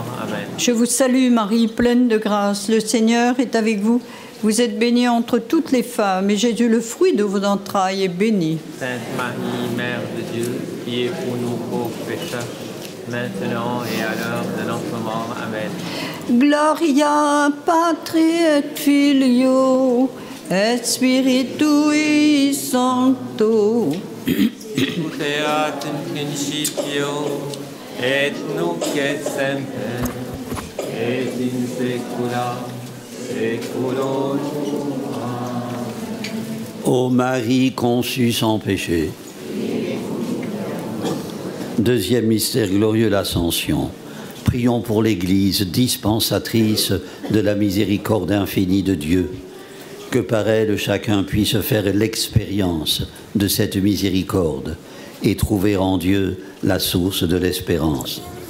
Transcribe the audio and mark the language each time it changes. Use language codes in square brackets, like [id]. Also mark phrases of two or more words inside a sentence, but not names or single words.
[fr] Amen. Je vous salue Marie, pleine de grâce, le Seigneur est avec vous. Vous êtes bénie entre toutes les femmes, et Jésus, le fruit de vos entrailles, est béni. Sainte Marie, Mère de Dieu, priez pour nous pauvres pécheurs, maintenant et à l'heure de notre mort. Amen. [la] Gloria Patri et Filio et Spiritui Sancto. Ut erat in principio et nunc et semper et in saecula saeculorum. [fr] Ô Marie conçue sans péché. Deuxième mystère glorieux, l'Ascension. Prions pour l'Église, dispensatrice de la miséricorde infinie de Dieu. Que par elle, chacun puisse faire l'expérience de cette miséricorde et trouver en Dieu la source de l'espérance.